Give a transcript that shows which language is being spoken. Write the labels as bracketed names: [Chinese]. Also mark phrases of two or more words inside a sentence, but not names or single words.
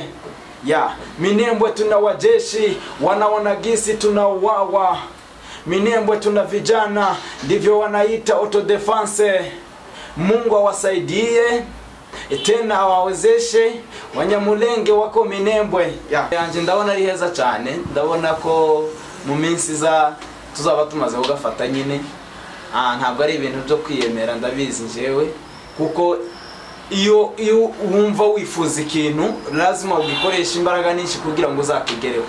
[Swahili] Minembwe tuna wajeshi, wanaona gisi tunauawa. Minembwe tuna vijana, ndivyo wanaita autodefense. Mungu awasaidie, tena awawezeshe. Wanyamulenge wako Minembwe. [Kinyarwanda] Yanje ndabona ari heza cyane, ndabona ko mu minsi za tuzaba tumaze kugafata nyine. Ntabwo ari ibintu byo kwiyemera, ndabizi njewe, kuko iyo wumva wifuza ikintu lazima ugikoresha imbaraga nyinshi kugira ngo uzakigereho.